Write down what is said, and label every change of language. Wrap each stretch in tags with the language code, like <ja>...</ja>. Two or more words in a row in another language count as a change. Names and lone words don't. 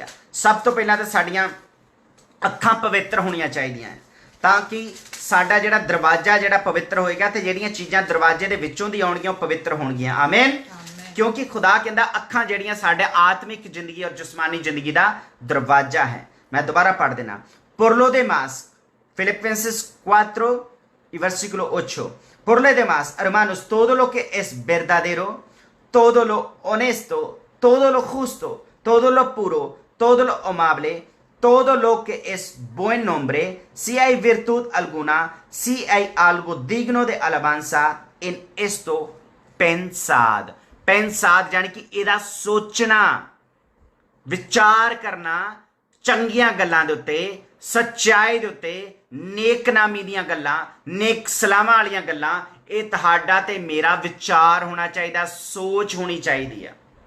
<pa>ਸਭ ਤੋਂ ਪਹਿਲਾਂ ਤਾਂ ਸਾਡੀਆਂ ਅੱਖਾਂ ਪਵਿੱਤਰ ਹੋਣੀਆਂ ਚਾਹੀਦੀਆਂ ਤਾਂ ਕਿ ਸਾਡਾ ਜਿਹੜਾ ਦਰਵਾਜ਼ਾ ਜਿਹੜਾ ਪਵਿੱਤਰ ਹੋਏਗਾ ਤੇ ਜਿਹੜੀਆਂ ਚੀਜ਼ਾਂ ਦਰਵਾਜ਼ੇ ਦੇ ਵਿੱਚੋਂ ਦੀ ਆਉਣਗੀਆਂ ਉਹ ਪਵਿੱਤਰ ਹੋਣਗੀਆਂ। ਆਮੀਨ। ਕਿਉਂਕਿ ਖੁਦਾ ਕਹਿੰਦਾ ਅੱਖਾਂ ਜਿਹੜੀਆਂ ਸਾਡੇ ਆਤਮਿਕ ਜ਼ਿੰਦਗੀ ਔਰ ਜਿਸਮਾਨੀ ਜ਼ਿੰਦਗੀ ਦਾ ਦਰਵਾਜ਼ਾ ਹੈ। ਮੈਂ ਦੁਬਾਰਾ ਪੜ੍ਹ ਦੇਣਾ,</pa> <es>por lo demás, Filipenses 4 y versículo 8, por lo demás, hermanos, todo lo que es verdadero, todo lo honesto, todo lo justo, todo lo puro, todo lo amable, todo lo que es buen nombre, si hay virtud alguna, si hay algo digno de alabanza, en esto pensad।</es> <pa>pensad ਯਾਨੀ ਕਿ ਇਹਦਾ ਸੋਚਣਾ, ਵਿਚਾਰ ਕਰਨਾ ਚੰਗੀਆਂ ਗੱਲਾਂ ਦੇ ਉੱਤੇ, ਸੱਚਾਈ ਦੇ ਉੱਤੇ, ਨੇਕਨਾਮੀ ਦੀਆਂ ਗੱਲਾਂ, ਨੇਕ ਸਲਾਮਾਂ ਵਾਲੀਆਂ ਗੱਲਾਂ, ਇਹ ਤੁਹਾਡਾ ਤੇ ਮੇਰਾ ਵਿਚਾਰ ਹੋਣਾ ਚਾਹੀਦਾ, ਸੋਚ ਹੋਣੀ ਚਾਹੀਦੀ ਆ।</pa>